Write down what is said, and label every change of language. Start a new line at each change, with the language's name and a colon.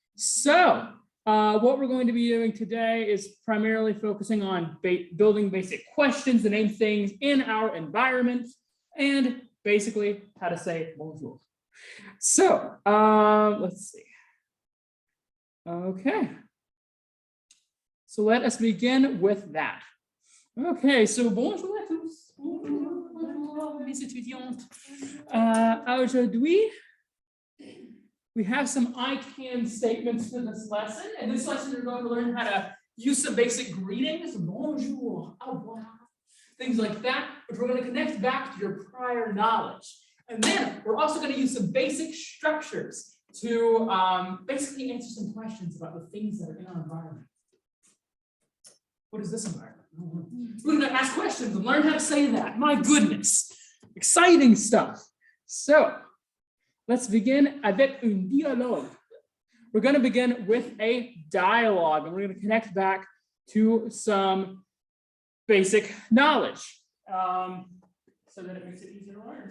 English: So what we're going to be doing today is primarily focusing on building basic questions to name things in our environment and basically how to say bonjour. So let's see. Okay. So let us begin with that. Okay, so
French: bonjour à tous. Bonjour, mes étudiantes.
English: Aujourd'hui, we have some I can statements for this lesson. And this lesson, you're going to learn how to use some basic greetings, bonjour, au revoir, things like that, which we're going to connect back to your prior knowledge. And then we're also going to use some basic structures to basically answer some questions about the things that are in our environment. What is this environment? We're going to ask questions and learn how to say that. My goodness, exciting stuff. So let's begin
French: avec un dialogue.
English: We're going to begin with a dialogue, and we're going to connect back to some basic knowledge so that it makes it easier to learn.